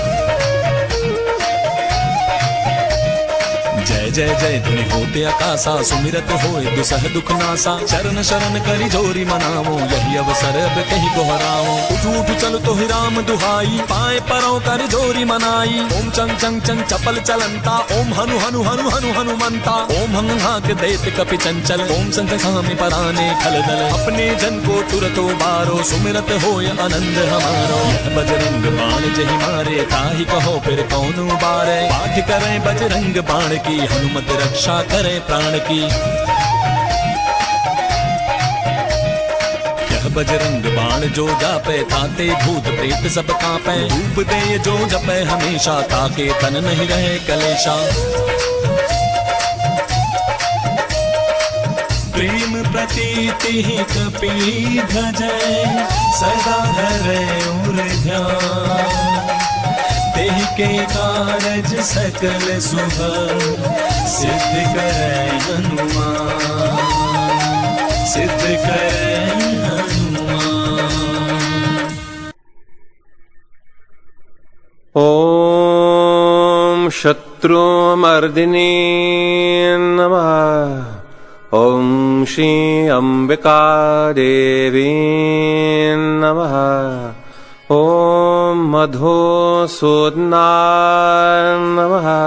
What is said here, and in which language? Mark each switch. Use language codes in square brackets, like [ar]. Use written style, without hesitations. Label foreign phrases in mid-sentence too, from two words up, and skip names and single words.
[awa] जय जय जय धुनि होते आकाशा सुमिरत होए दुसह दुख नासा। चरण शरण करि जोरी मनावो यही अवसर अब कहीं कोहराओ। उठ उठ चल तो ही राम दुहाई पाए परों कर जोरी मनाई। ओम चंग चंग चंग चपल चलंता ओम हनु हनु हनु हनु हनुमंता। ओम हंग हाक देत कपि चंचल ओम संत सामी पराने खल दल। अपने जन को तुरतो बारो सुमिरत होय आनंद हमारो। यह बजरंग बाण जहि मारे ताहि कहो फिर कौन उबारे। पाठ करें बजरंग बाण की हनुमत रक्षा करे प्राण की। बजरंग बाण जो जापे, ताते भूत प्रेत सब कांपे। धूप दे जो जपे हमेशा, ताके तन नहीं रहे कलेशा। प्रेम प्रतीति ही कपि भजै, सदा धरे उर ध्यान। देह के कारज सकल शुभ, सिद्ध करे हनुमान, सिद्ध करे हनुमान। [sa] ॐ शत्रुमर्दिनी नमः। ॐ श्री अंबिका देवी नमः। ॐ मधुसूदनाय नमः।